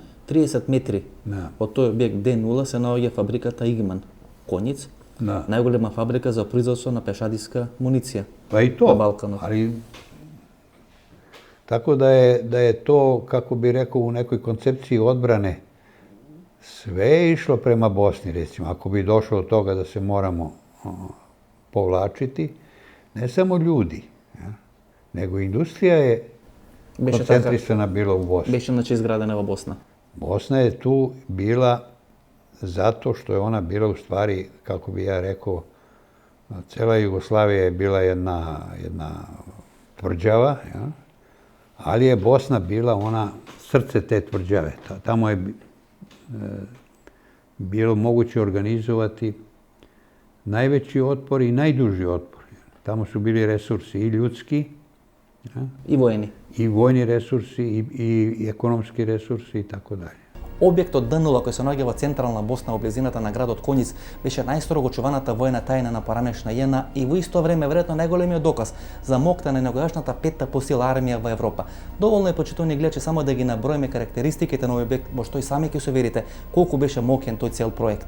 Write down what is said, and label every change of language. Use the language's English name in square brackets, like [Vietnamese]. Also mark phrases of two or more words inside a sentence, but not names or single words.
[Macedonian] 30 метри [Bosnian] Da. [Macedonian] од тој објект Д0 се наоѓа фабриката Игман, Коњиц, [Bosnian] Da. [Macedonian] најголема фабрика за производство на пешадиска муниција. [Bosnian] Pa i Na to, Balkanu. ali tako da je to, kako bi rekao, u nekoj koncepciji odbrane sve je išlo prema Bosni, recimo. Ako bi došlo do toga da se moramo povlačiti, ne samo ljudi, ja, nego industrija je [Macedonian] Беше така, [Bosnian] koncentrisana bila u Bosni. [Macedonian] беше значи изградена во Босна. [Bosnian] Bosna je tu bila zato što je ona bila u stvari, kako bi ja rekao, cela Jugoslavija je bila jedna tvrđava, ja? Ali je Bosna bila ona srce te tvrđave. Tamo je bilo moguće organizovati najveći otpor i najduži otpor. Tamo su bili resursi i ljudski, ja? [Macedonian] И воени. [Bosnian] I vojni resursi i ekonomski resursi i tako dalje. [Macedonian] Објектот Д0 кој се наоѓа во централна Босна во близината на градот Коњиц беше најстрого чуваната војна тајна на поранешна JNA и во исто време веројатно најголемиот доказ за моќта на негогашната петта по сила армија во Европа. Доволно е, почитувани гледачи, само да ги наброиме карактеристиките на овој објект, во што и сами ќе се уверите колку беше моќен тој цел проект.